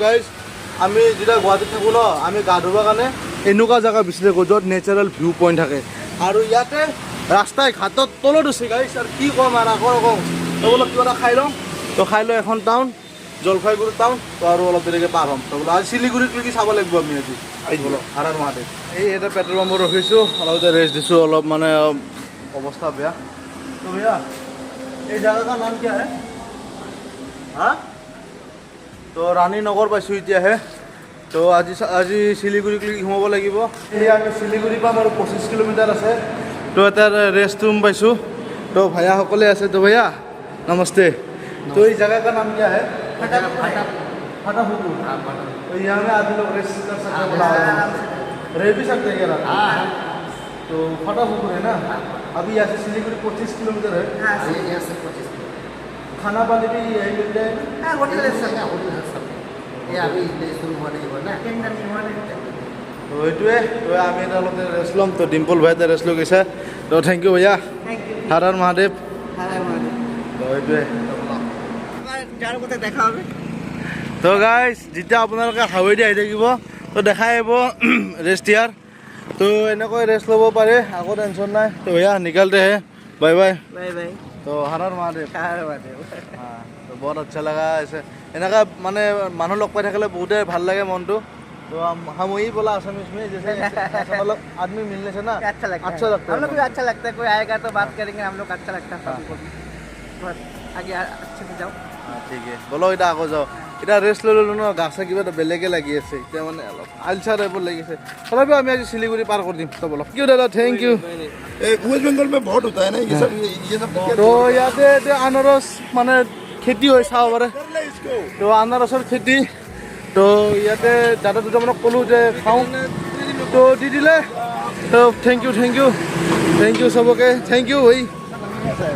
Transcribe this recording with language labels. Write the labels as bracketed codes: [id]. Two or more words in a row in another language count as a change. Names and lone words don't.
[as] গাইজ আমি যেতিয়া গুৱাহাটীত থাকোঁ ন আমি গা ধুবৰ কাৰণে এনেকুৱা জেগা বিচাৰি থাকোঁ য'ত [en] natural view point [as] থাকে আৰু ইয়াতে ৰাস্তাই ঘাটত তলত আছে গাইজ আৰু কি ক'ম আৰু আকৌ কওঁ তো বোলো কিবা এটা খাই লওঁ তো খাই লৈ এখন টাউন জলপাইগুৰি টাউন তো আৰু অলপ দেৰিকৈ পাৰ হ'ম তো বোলো আজি শিলিগুৰিত কি চাব লাগিব আমি আজি বোলো হাৰাৰ মাহাদেৱ এই এটা [en] petrol pump [as] ৰখিছোঁ অলপ ৰেষ্ট দিছোঁ অলপ মানে অৱস্থা বেয়া তো ভैया এই জাগাৰ নাম কি হে হা তো ৰাণী নগৰ পাইছোঁ এতিয়াহে তো আজি শিলিগুৰিক সোমাব লাগিব এই আমি শিলিগুৰিৰ পৰা আৰু 25 কিলোমিটাৰ আছে তো এটা ৰেষ্ট ৰুম পাইছোঁ তো ভাইয়াসকলে আছে তো [hi] भैया नमस्ते तो इस जगह का नाम क्या है फटाफुकुर तो यहाँ में आदमी लोग रेस्ट कर सकते हैं रह भी सकते हैं क्या तो फटाफुकुर है ना अभी यहाँ से सिलीगुड़ी 25 किलोमीटर है यहाँ से 25 खाना पानी भी यही मिल जाएगा होटल अभी शुरू होने तो [as] এইটোৱে তো আমি এটা অলপ ৰেষ্ট ল'ম তো ডিম্পল ভাই এটা ৰেষ্ট লৈ গৈছে তো [en] thank you [as] ভैया হাৰাৰ মহাদেৱ তো এইটোৱে দেখা হবে তো গাইজ যেতিয়া আপোনালোকে হাৱেদি আহি থাকিব তো দেখাই আহিব ৰেষ্ট ইয়াৰ তো এনেকৈ ৰেষ্ট ল'ব পাৰে আকৌ টেনশ্যন নাই তো ভैया [hi] निकलते हैं बाय बाय बाय बाय तो हर हर महादेव हर महादेव हाँ तो [as] বহুত আচ্ছা লগা আছে এনেকা মানে মানুহ লগ পাই থাকিলে বহুতে ভাল লাগে মনটো তো [hi] हम वही बोला असमीज में जैसे मतलब आदमी मिलने से ना अच्छा लगता है लगता हम लोग है को अच्छा लगता है कोई आएगा तो बात करेंगे हम लोग अच्छा लगता है सभी को भी बस आगे अच्छे से जाओ [as] ঠিক আছে বলো এটা আকৌ যাওঁ এতিয়া ৰেষ্ট লৈ ল'লোঁ ন গা চা কিবা এটা বেলেগে লাগি আছে এতিয়া মানে অলপ আলচা টাইপৰ লাগিছে তথাপিও আমি আজি শিলিগুৰি পাৰ কৰি দিম তো বলক কিয় দাদা [en] thank you [hi] वेस्ट बंगाल में बहुत होता है ना ये सब [as] তো ইয়াতে এতিয়া আনাৰস মানে খেতি হৈ চাব পাৰে তো আনাৰসৰ খেতি তো ইয়াতে দাদা দুটামানক ক'লোঁ যে খাওঁ তো দি দিলে তো [en] thank you [as] চবকে [en] thank you [as] হৈ তো